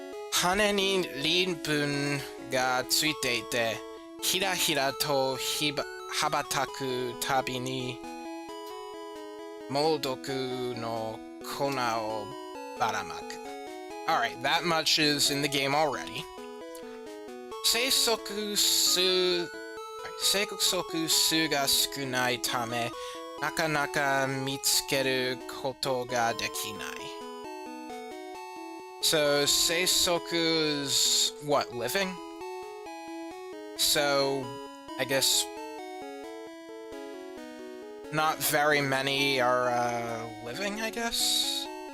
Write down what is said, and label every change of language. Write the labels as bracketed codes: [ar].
[ja] 羽に鱗粉がついていて、ひらひらと羽ばたくたびに、猛毒の粉をばらまく. [en] Alright, that much is in the game already. [ja] 生息数が少ないため、なかなか見つけることができない. [en] So, seisoku is, what, living? So, I guess not very many are, living, I guess?